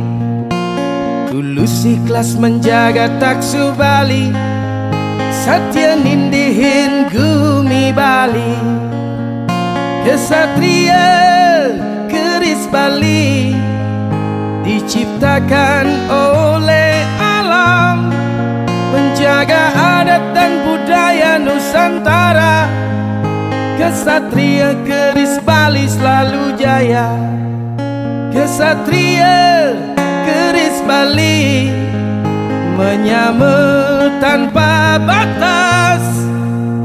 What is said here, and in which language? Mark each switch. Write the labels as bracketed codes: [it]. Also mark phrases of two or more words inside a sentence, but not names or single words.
[id] tulus ikhlas menjaga taksu Bali, [ban] satya nindihin gumi Bali. [id] Kesatria keris Bali diciptakan oleh alam, menjaga adat dan budaya Nusantara. Kesatria keris Bali selalu jaya. Kesatria keris Bali menyamar tanpa batas.